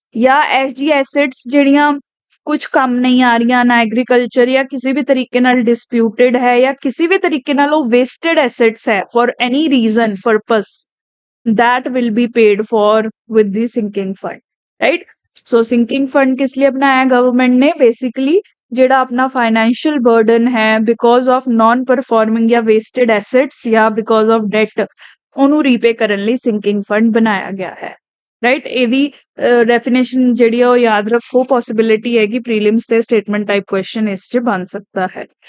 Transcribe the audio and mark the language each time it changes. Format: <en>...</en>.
<pa>ਜਾਂ SG assets ਜਿਹੜੀਆਂ ਕੁਝ ਕੰਮ ਨਹੀਂ ਆ ਰਹੀਆਂ, ਨਾ ਐਗਰੀਕਲਚਰ ਜਾਂ ਕਿਸੇ ਵੀ ਤਰੀਕੇ ਨਾਲ ਡਿਸਪਿਊਟਡ ਹੈ, ਜਾਂ ਕਿਸੇ ਵੀ ਤਰੀਕੇ ਨਾਲ ਉਹ ਵੇਸਟਡ ਐਸੈਟਸ ਹੈ for any reason purpose,</pa> <en>that will be paid for with the sinking fund, right?</en> <hi>So sinking fund किस लिए बनाया गवर्नमेंट ने?</hi> <pa>बेसिकली ਜਿਹੜਾ ਆਪਣਾ ਫਾਈਨੈਂਸ਼ੀਅਲ ਬਰਡਨ ਹੈ ਬਿਕੋਜ਼ ਆਫ ਨਾਨ ਪਰਫਾਰਮਿੰਗ ਜਾਂ ਵੇਸਟਡ ਐਸੈਟਸ ਜਾਂ ਬਿਕੋਜ਼ ਆਫ ਡੈਟ, ਉਹਨੂੰ ਰੀਪੇ ਕਰਨ ਲਈ ਸਿੰਕਿੰਗ ਫੰਡ ਬਣਾਇਆ ਗਿਆ ਹੈ, ਰਾਈਟ। ਇਹਦੀ ਡੈਫੀਨੇਸ਼ਨ ਜਿਹੜੀ ਆ ਉਹ ਯਾਦ ਰੱਖੋ, ਪੋਸਿਬਿਲਿਟੀ ਹੈ ਕਿ ਪ੍ਰੀਲਿਮਸ ਤੇ ਸਟੇਟਮੈਂਟ ਟਾਈਪ ਕੁਐਸਚਨ ਇਸ 'ਚ ਬਣ ਸਕਦਾ ਹੈ।</pa>